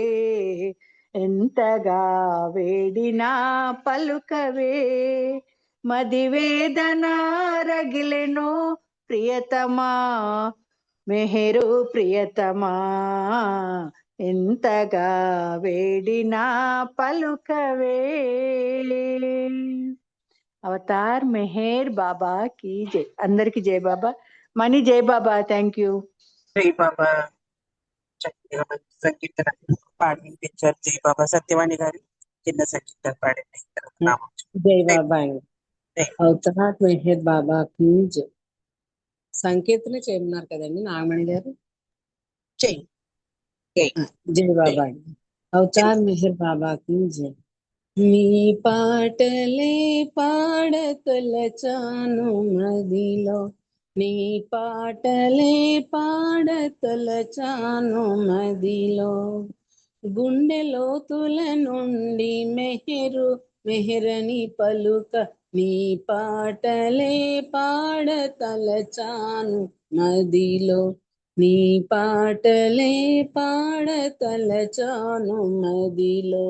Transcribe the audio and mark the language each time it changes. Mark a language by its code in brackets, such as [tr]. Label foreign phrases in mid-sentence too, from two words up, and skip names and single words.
[te] ఎంతగా వేడినా పలుకవే. మదివేదన రగిలెనో ప్రియతమా, మెహరు ప్రియతమా, ఎంతగా వేడినా పలుకవే. [hi] अवतार मेहर बाबा की जय. [te] అందరికి జై బాబా. మనీ జై బాబా. [en] thank you. [te] జై బాబా. చక్కగా మంచి సంకీర్తన పాడి వినిపించారు జై బాబా. సత్యవాణి గారు చిన్న సంకీర్తన పాడండి. నామం జై బాబా అండి. [hi] अवतार मेहर बाबा की जय. [te] సంకీర్తన చేయమన్నారు కదండి నాగమణి గారు. చెయ్యి. జై బాబా అండి. [hi] अवतार मेहर बाबा की जय. [te] మీ పాటలే పాడతలచాను మదిలో, నీ పాటలే పాడతలచాను మదిలో, గుండె లోతుల నుండి మెహరని పలుక, నీ పాటలే పాడతలచాను మదిలో, నీ పాటలే పాడతలచాను మదిలో.